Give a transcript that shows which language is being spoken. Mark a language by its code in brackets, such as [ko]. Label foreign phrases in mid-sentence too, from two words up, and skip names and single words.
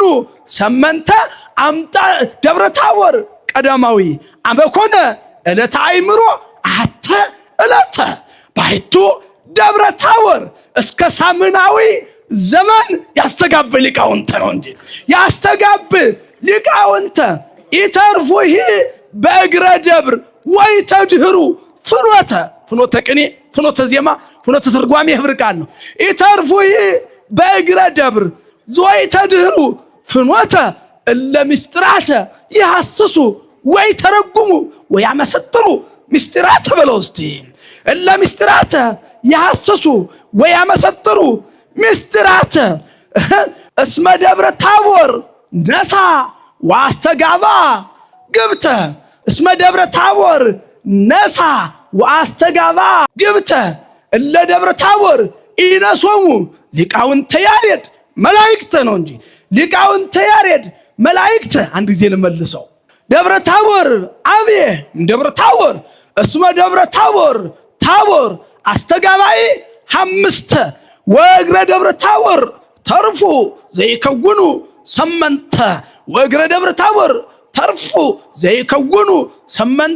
[gez] ሰመንተ አምጣ ደብረ ታቦር ቀዳማዊ አመኮነ ዕለተ አእምሮ አሐተ ዕለተ ባሕቱ ደብረ ታቦር እስከ ሳምናዊ ዘመን ያስተጋብ ሊቃውንተ [am] ነው እንጂ [gez] ያስተጋብ ሊቃውንተ ይተርፉሂ በእግረ ደብር ወይ ተድህሩ ፍኖተ ቅኔ ፍኖተ ዜማ ፍኖተ ትርጓሜ ህብር ቃል ነው ይተርፉሂ በእግረ ደብር ወይ ተድህሩ ፍኖተ እለ ምስጢራተ ይሐስሱ ወይ ተረጉሙ ወይ ያመሰጥሩ ምስጢራተ [am] በለው እስቲ [gez] እለ ምስጢራተ ይሐስሱ ወይ ያመሰጥሩ ምስጢራተ እስመ ደብረ ታቦር ነሳ ወአስተጋባ ግብተ እስመ ደብረ ታቦር ነሳ ወአስተጋባ ግብተ እለ ደብረ ታቦር ኢነሶሙ ሊቃውንተ ያሬድ መላእክት [am] ነው እንጂ [gez] ሊቃውንተ ያሬድ መላእክት [am] አንድ ጊዜ ልመልሰው [gez] ደብረ ታቦር አብየ ደብረ ታቦር እስመ ደብረ ታቦር ታቦር አስተጋባኢ አምስተ ወእግረ ደብረ ታቦር ተርፉ ዘይከውኑ ሰመንተ ወእግረ ደብረ ታቦር ተርፉ ዘይከውኑ ሰመንተ